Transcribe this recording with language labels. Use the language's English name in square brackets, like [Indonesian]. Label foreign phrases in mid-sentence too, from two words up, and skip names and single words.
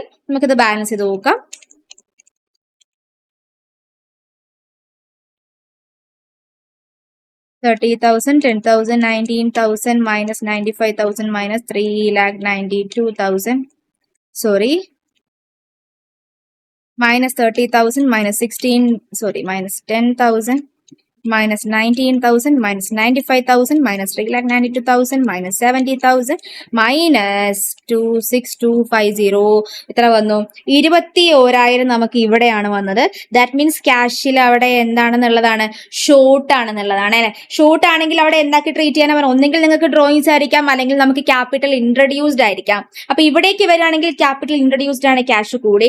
[Malayalam] നമുക്കിത് ബാലൻസ് ചെയ്ത് നോക്കാം. $30,000, $10,000, $19,000 minus $95,000 minus $392,000. [English] Sorry. Minus 30,000 minus 16, sorry, minus 10,000 minus 19,000 minus 95,000 minus 392,000 minus 70,000 minus 26250. [Malayalam] എത്ര വന്നു? 21,000 നമുക്ക് ഇവിടെയാണ് വന്നത്. [English] that means [Malayalam] ക്യാഷിൽ അവിടെ എന്താണെന്നുള്ളതാണ്? ഷോർട്ട് ആണെന്നുള്ളതാണ് അല്ലെ. ഷോർട്ട് ആണെങ്കിൽ അവിടെ എന്താക്കി ട്രീറ്റ് ചെയ്യാൻ പറയാം? ഒന്നെങ്കിൽ നിങ്ങൾക്ക് ഡ്രോയിങ്സ് ആയിരിക്കാം, അല്ലെങ്കിൽ നമുക്ക് [English] capital introduced [Malayalam] ആയിരിക്കാം. അപ്പൊ ഇവിടേക്ക് വരികയാണെങ്കിൽ [English] capital introduced [Malayalam] ആണ്, ക്യാഷ് കൂടി.